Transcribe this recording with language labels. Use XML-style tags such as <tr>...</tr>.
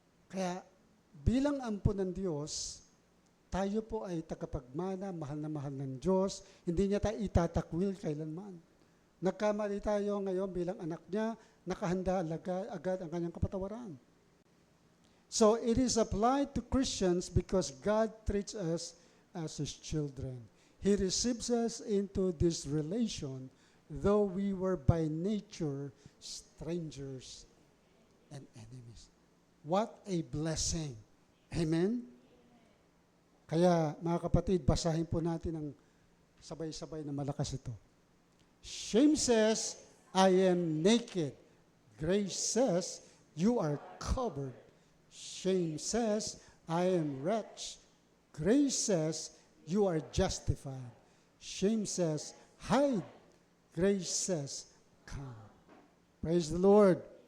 <tl>Kaya bilang ampon ng Diyos, tayo po ay tagapagmana, mahal na mahal ng Diyos. Hindi niya tayo itatakwil kailanman. Nagkamali tayo ngayon bilang anak niya, nakahanda agad ang kanyang kapatawaran.</tl> <en>So it is applied to Christians because God treats us as His children. He receives us into this relation, though we were by nature strangers and enemies. What a blessing. Amen?</en> <tl>Kaya mga kapatid, basahin po natin ang sabay-sabay na malakas ito.</tl> <en>Shame says, I am naked. Grace says, you are covered. Shame says, I am wretched. Grace says, you are justified. Shame says, hide. Grace says, come. Praise the Lord.</en>